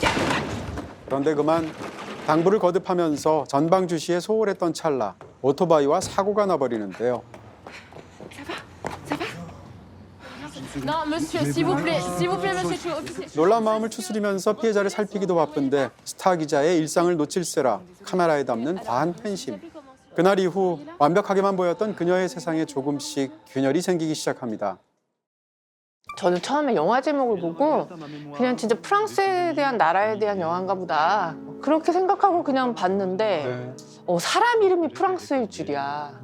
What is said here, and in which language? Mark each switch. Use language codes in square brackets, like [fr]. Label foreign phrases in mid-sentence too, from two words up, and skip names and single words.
[ko] 그런데 그만 당부를 거듭하면서 전방 주시에 소홀했던 찰나 오토바이와 사고가 나버리는데요. [fr] Non, monsieur, s'il vous plaît, monsieur, je suis officier. [ko] 놀란 마음을 추스리면서 피해자를 살피기도 바쁜데 스타 기자의 일상을 놓칠세라 카메라에 담는 과한 팬심. 그날 이후 완벽하게만 보였던 그녀의 세상에 조금씩 균열이 생기기 시작합니다. 저는 처음에 영화 제목을 보고 그냥 진짜 프랑스에 대한 나라에 대한 영화인가 보다 그렇게 생각하고 그냥 봤는데 사람 이름이 프랑스일 줄이야.